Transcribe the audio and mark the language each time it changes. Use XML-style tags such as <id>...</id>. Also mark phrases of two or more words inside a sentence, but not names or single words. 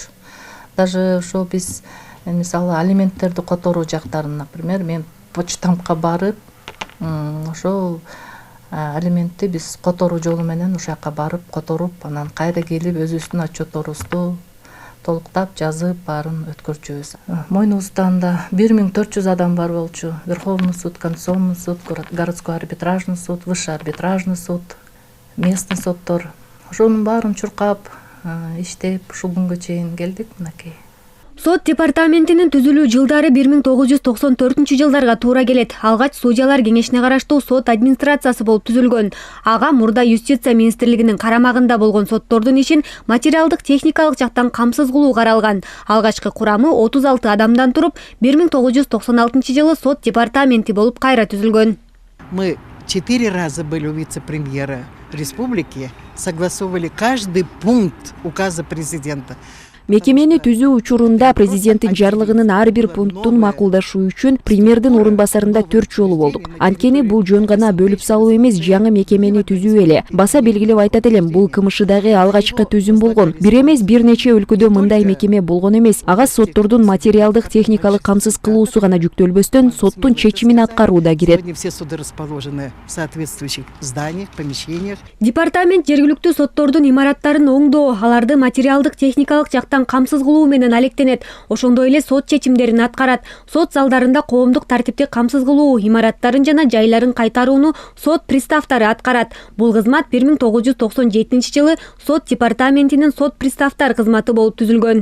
<ky>Даже ошо биз мисалы алименттерди которуу жактарын, например, мен почтамтка барып, ошол алиментти биз которуу жолу менен ошол жака барып которуп, анан кайра келип өзүбүздүн отчетторубузду толуктап жазып баарын өткөрчүбүз. Мойнубузда анда 1400 адам бар болчу.</ky> <ru>Верховный суд, Конституционный суд, городской арбитражный суд, высший арбитражный суд, местный соттор.</ru> <ky>Ошонун баарын чуркап, иштеп, ушул күнгө чейин келдик мынакей. Сот департаментинин түзүлүү жылдары 1994 жылдарга туура келет. Алгач судьялар кеңешине караштуу сот администрациясы болуп түзүлгөн. Ага мурда юстиция министрлигинин карамагында болгон соттордун ишин материалдык техникалык жактан камсыз кылуу каралган. Алгачкы курамы 36 адамдан туруп, 1996 жылы сот департаменти болуп кайра түзүлгөн.</ky> <ru>Мы 4 раза были у вице-премьера республики, согласовывали каждый пункт указа президента.</ru> <ky>Мекемени түзүү учурунда президенттин жарлыгынын ар бир пунктун макулдашуу үчүн премьердин орун басарында 4 жолу болдук. Анткени бул жөн гана бөлүп салуу эмес, жаңы мекемени түзүү эле. Баса белгилеп айтат элем, бул КМШдагы алгачкы түзүм болгон. Бир эмес, бир нече өлкөдө мындай мекеме болгон эмес. Ага соттордун материалдык техникалык камсыз кылуусу гана жүктөлбөстөн соттун чечимин аткаруу да кирет.</ky> <ru>Все суды расположены в соответствующих зданиях, помещениях.</ru> <ky>Департамент жергиликтүү соттордун имараттарын оңдоо, аларды материалдык техникалык жактан камсыз кылуу менен алектенет. Ошондой эле сот чечимдерин аткарат. Сот залдарында коомдук тартипти камсыз кылуу, имараттарын жана жайларын кайтарууну сот приставтары аткарат. Бул кызмат 1997 жылы сот департаментинин сот приставтар кызматы болуп түзүлгөн.</ky>